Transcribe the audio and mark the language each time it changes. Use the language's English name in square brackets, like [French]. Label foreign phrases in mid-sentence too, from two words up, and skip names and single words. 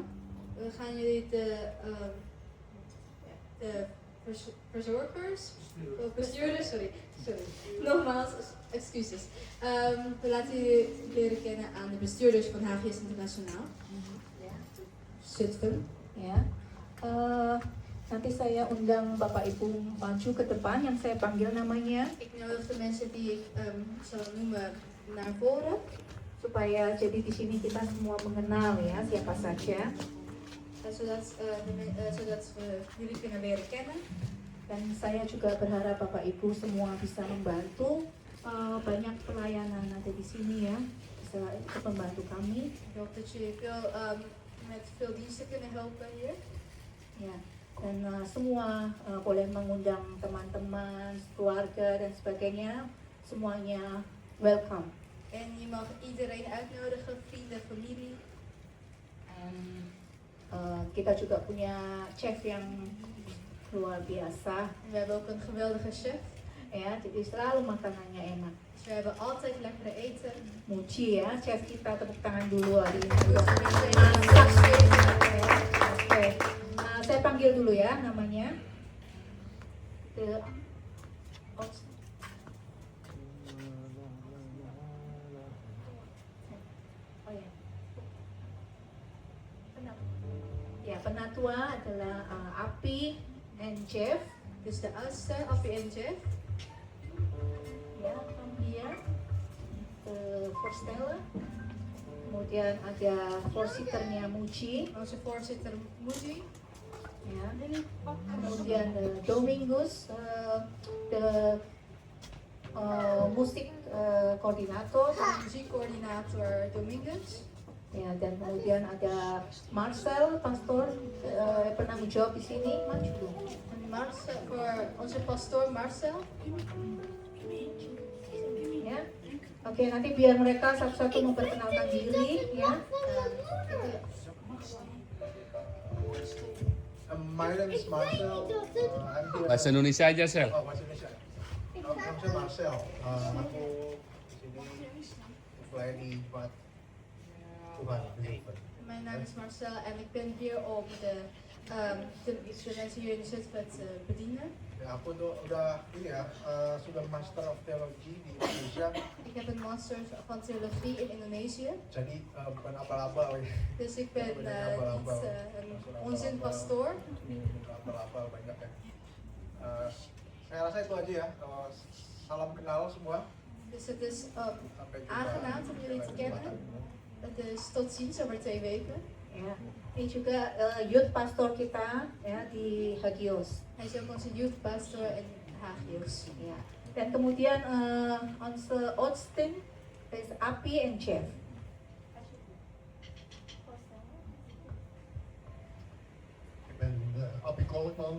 [Dutch] We gaan jullie de verzorgers, of bestuurders, sorry, nogmaals, excuses. We laten jullie leren kennen aan de bestuurders van Hagios Internationaal. Zutphen. [Indonesian] Ya. Nanti saya undang Bapak Ibu maju ke depan yang saya panggil namanya [Dutch] Ik nodig de mensen die ik zal noemen naar voren. [Indonesian] supaya jadi di sini kita semua mengenal ya siapa saja. [Dutch] Zodat we jullie kunnen leren kennen. [Indonesian] Dan saya juga berharap Bapak Ibu semua bisa membantu banyak pelayanan ada di sini ya, bisa ikut membantu kami. [Dutch] Ik hoop dat jullie met veel diensten kunnen helpen hier. [Indonesian] Ya, dan semua boleh mengundang teman-teman, keluarga dan sebagainya, semuanya welcome. [Dutch] En je mag iedereen uitnodigen, vrienden, familie. [Indonesian] Dan kita juga punya chef yang luar biasa, [Dutch] En we hebben ook een geweldige chef. [Indonesian] ya, jadi selalu makanannya enak. [Dutch] Dus we hebben altijd lekkere eten. [Indonesian] Muji ya, chef kita, tepuk tangan dulu hari ini. [Dutch] Dus we [Indonesian] Oke, saya panggil dulu ya namanya. Oh ya. Ya, penatua adalah Api and Jeff. [Dutch] Dus de oudste, Appie en Jeff. [Indonesian] Ya, [English] from here. [Dutch] Voorstellen. [Indonesian] Kemudian ada voorzitternya Muji. [Dutch] Onze voorzitter Moody. [Indonesian] Ya. [Dutch] Kemudian Domingus, de musik koordinator. Muziekcoördinator Domingus. [Indonesian] Ya, dan kemudian ada Marcel, pastor, pernah menjawab di sini, maju dong. [Dutch] En Marcel, voor onze pastoor Marcel. [Indonesian] Ya, oke, nanti biar mereka satu-satu memperkenalkan diri, ya. [English] My name is Marcel. I'm here. [Indonesian] Bahasa Indonesia aja, Sel. Oh, bahasa Indonesia. Nama saya Marcel. Aku di sini melayani buat Tuhan. [Dutch] Mijn naam is Marcel en ik ben hier om de mensen hier in de Zutphen te bedienen. [Indonesian] Ya, aku udah ini ya, sudah [English] Master of Theology [Indonesian] di Indonesia. [Dutch] Ik heb een master van theologie in Indonesië. [Indonesian] Jadi bukan abal-abal ya. [Dutch] Dus ik ben een onzinpastoor. [Indonesian] Abal-abal banyak ya. Saya rasa itu aja ya. Salam kenal semua. [Dutch] Dus het is [Indonesian] Sampai jumpa. [Dutch] aangenaam om jullie te kennen. Het is tot ziens over 2 weken. [Indonesian] Ya, ini juga [English] youth pastor [Indonesian] kita ya di Hagios. [Dutch] Hij is ook onze [English] youth pastor [Dutch] in Hagios. [Indonesian] Ya. Dan kemudian [Dutch] onze Austin is [Indonesian] Api and Jeff. [Dutch] Ik ben Appie Kolkman.